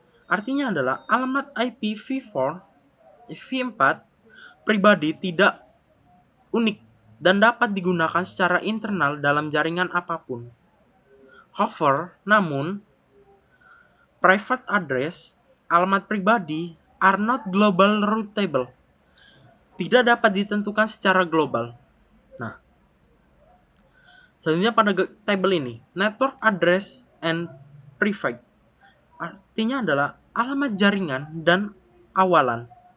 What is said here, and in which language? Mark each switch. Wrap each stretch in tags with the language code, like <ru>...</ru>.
<id>Artinya adalah alamat IPv4 V4 pribadi tidak unik dan dapat digunakan secara internal dalam jaringan apapun.</id> <en>However,</en> <id>namun,</id> <en>private address,</en> <id>alamat pribadi,</id> <en>are not global routable.</en> <id>Tidak dapat ditentukan secara global. Nah, selanjutnya pada table ini,</id> <en>network address and prefix.</en> <id>Artinya adalah alamat jaringan dan awalan.</id>